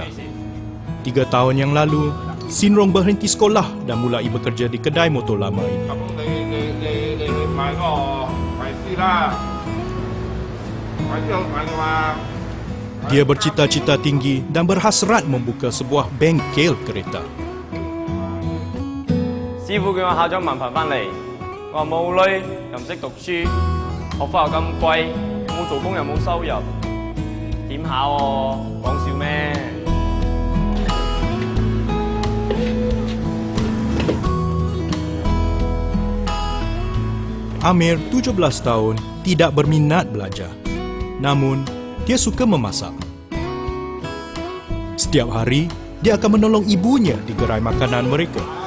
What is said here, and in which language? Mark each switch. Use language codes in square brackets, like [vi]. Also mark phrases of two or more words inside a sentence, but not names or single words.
[ms] 3 tahun yang lalu, Sinrong berhenti sekolah dan mulai bekerja di kedai motor lama ini. Dia bercita-cita tinggi dan berhasrat membuka sebuah bengkel kereta. [yue] 師傅叫我考咗文憑翻嚟，我話冇女，又唔識讀書，學費又咁貴，冇做工又冇收入，點考喎？講笑咩？ [ms] Amir, 17 tahun, tidak berminat belajar. Namun, dia suka memasak. Setiap hari, dia akan menolong ibunya di gerai makanan mereka.